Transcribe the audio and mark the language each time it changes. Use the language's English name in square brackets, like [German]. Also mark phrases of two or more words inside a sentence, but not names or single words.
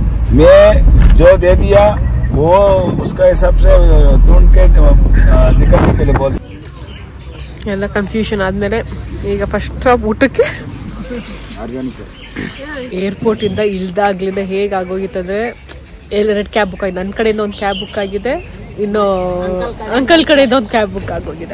[Hindi] मैं जो दे दिया वो उसका हिसाब से ढूंढ के निकलने के लिए बोल. [Kannada] ಎಲ್ಲ ಕನ್ಫ್ಯೂಷನ್ ಆದ್ಮೇಲೆ ಈಗ [English] first stop [Kannada] ಊಟಕ್ಕೆ. ಏರ್ಪೋರ್ಟ್ ಇಂದ ಇಲ್ದಾಗ್ಲಿಂದ ಹೇಗಾಗೋಗಿತ್ತಂದ್ರೆ 2 [English] cab book [Kannada] ಆಗಿದೆ. ನನ್ನ ಕಡೆಯಿಂದ ಒಂದು [English] cab book [Kannada] ಆಗಿದೆ, ಇನ್ನು ಅಂಕಲ್ ಕಡೆಯಿಂದ ಒಂದು [English] cab book [Kannada] ಆಗೋಗಿದೆ.